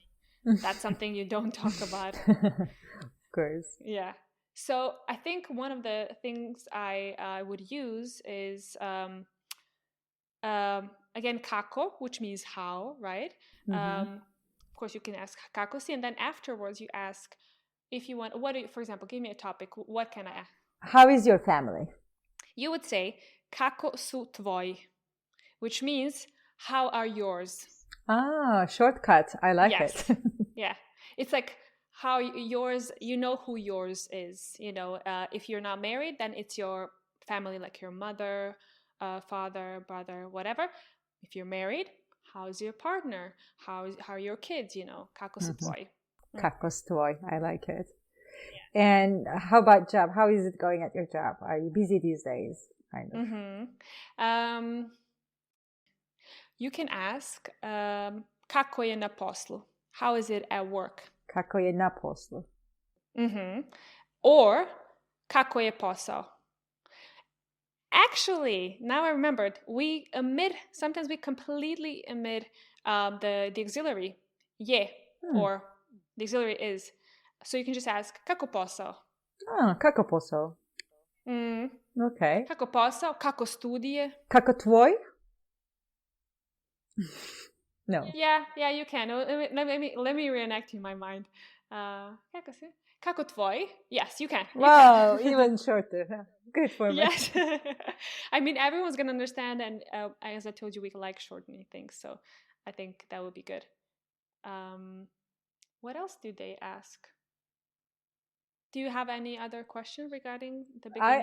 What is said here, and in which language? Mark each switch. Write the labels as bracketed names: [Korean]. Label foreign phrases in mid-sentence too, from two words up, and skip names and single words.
[English] That's something you don't talk about. Of course. Yeah. So I think one of the things I would use is again kako, which means how, right? Of course you can ask [Croatian] kako si, [English] and then afterwards you ask if you want, for example, give me a topic. What can I ask? How is your family? You would say [Croatian] kako su tvoj, [English] which means how are yours? Ah, shortcut. I like it. Yeah. It's like how yours, you know who yours is. You know, if you're not married, then it's your family, like your mother, father, brother, whatever. If you're married, how's your partner? How are your kids? You know, [Croatian] kako su tvoj. Kako su tvoj. [English] I like it. Yeah. And how about job? How is it going at your job? Are you busy these days? Kind of. You can ask, [Croatian] kako je na poslu? [English] How is it at work? [Croatian] Kako je na poslu? Or, kako je posao? [English] Actually, now I remembered, sometimes we completely omit the auxiliary, je, or the auxiliary is. So you can just ask, [Croatian] kako posao? Ah, kako posao? Okay. Kako posao? Kako studije? Kako tvoj? [English] No. Yeah, you can. Let me reenact in my mind. [Croatian] Kako tvoj? [English] Yes, you can. Wow, even shorter. Good for me. Yes. I mean, everyone's going to understand, and as I told you, we like shortening things, so I think that would be good. What else do they ask? Do you have any other question regarding the beginning?